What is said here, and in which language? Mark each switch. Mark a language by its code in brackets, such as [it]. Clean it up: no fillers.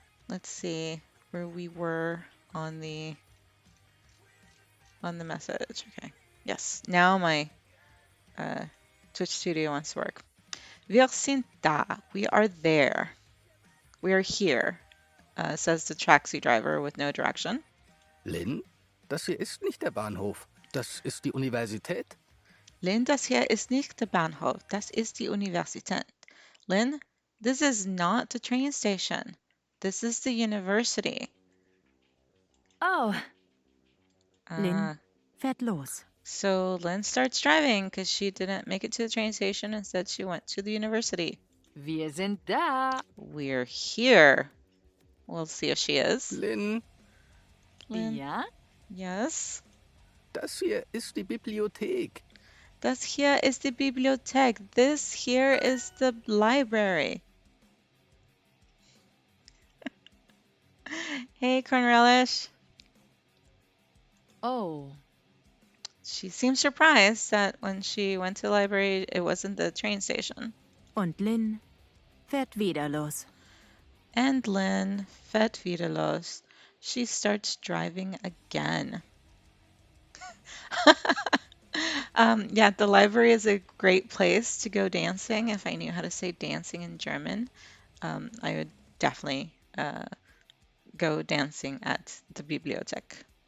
[en] Let's see where we were on the message. Okay. Yes. Now my Twitch studio wants to work. [de] Wir sind da. [en] We are there. We are here. says the taxi driver with no direction. [de] Lynn, das hier ist nicht der Bahnhof. Das ist die Universität. Lynn, das hier ist nicht der Bahnhof, das ist die Universität. [en] Lynn, this is not the train station. This is the university. Oh, Lynn fährt los. So Lynn starts driving because she didn't make it to the train station. Instead, she went to the university. [de] wir sind da. [en] We're here. We'll see if she is. Lynn, Lynn? [de] Ja? [en] Yes? [de] das hier ist die Bibliothek. Das hier ist die Bibliothek. [en] This here is the library. Hey, Cornelish. Oh. She seems surprised that when she went to the library, it wasn't the train station. [de] Und Lynn fährt wieder los. And Lynn fährt wieder los. [en] She starts driving again. Yeah, the library is a great place to go dancing. If I knew how to say dancing in German, I would definitely go dancing at the Bibliothek.